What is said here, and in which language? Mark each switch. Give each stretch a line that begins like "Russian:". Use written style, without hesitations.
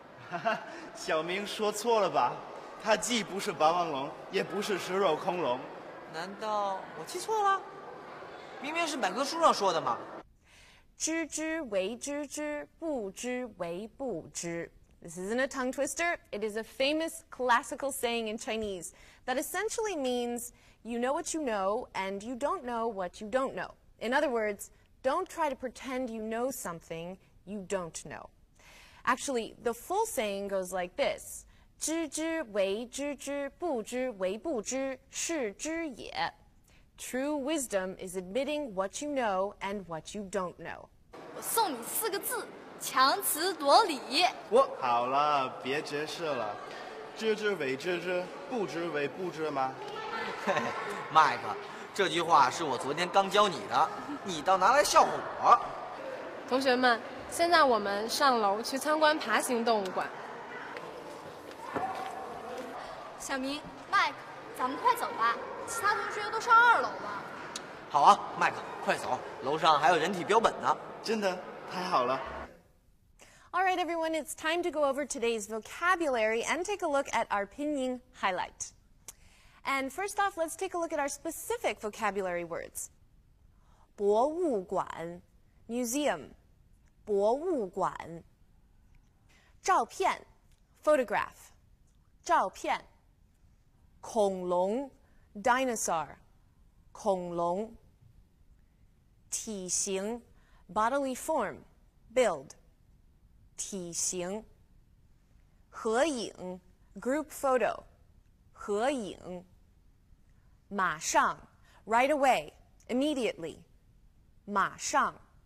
Chinese: 哈哈，小明说错了吧？它既不是霸王龙，也不是食肉恐龙。难道我记错了？明明是百科书上说的嘛。知之为知之，不知为不知。
English: This isn't a tongue twister. It is a famous classical saying in Chinese that essentially means you know what you know and you don't know what you don't know. In other words, don't try to pretend you know something you don't know. Actually, the full saying goes like this.
Chinese: 知之为知之，不知为不知，是知也。
English: True wisdom is admitting what you know and what you don't know.
Chinese: 我送你4个字：强词夺理。好了，别解释了。知之为知之，不知为不知吗？嘿嘿，麦克，这句话是我昨天刚教你的，你倒拿来笑话我。同学们，现在我们上楼去参观爬行动物馆。小明、麦克，咱们快走吧，其他同学都上2楼了。好啊，麦克，快走，楼上还有人体标本呢。真的太好了。
English: All right, everyone, it's time to go over today's vocabulary and take a look at our pinyin highlight. And first off, let's take a look at our specific vocabulary words.
Chinese: 博物馆 museum, 博物馆。照片 photograph, 照片。恐龙 dinosaur, 恐龙。体型 bodily form, build, 体型。合影 group photo, 合影。马上 right away, immediately, 马上。